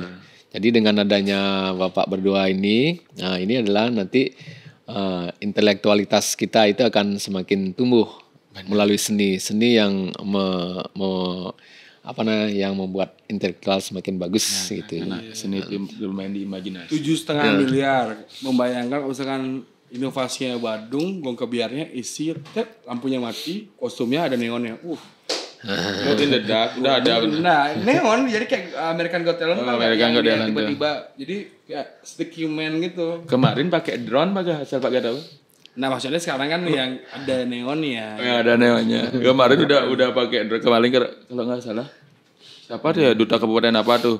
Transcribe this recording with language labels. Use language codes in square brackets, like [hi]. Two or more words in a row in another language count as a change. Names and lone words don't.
[id] Jadi dengan adanya Bapak berdua ini, ini adalah nanti intelektualitas kita itu akan semakin tumbuh melalui seni yang yang membuat intelektual semakin bagus gitu. Seni itu bermain di imajinasi. 7,5 miliar. Membayangkan misalkan inovasinya Badung, gong kebiarnya isi, lampunya mati, kostumnya ada neonnya. [en] Not in the dark, [id] udah ada. Nah, neon jadi kayak American Got Talent. Tiba-tiba jadi kayak [en] sticky man [id] gitu. Kemarin pakai drone asal pakai apa? Nah, maksudnya sekarang kan yang ada neonnya. Ada neonnya. Kemarin udah pakai drone. Kemarin kalau nggak salah. Siapa tuh ya duta kabupaten apa tuh?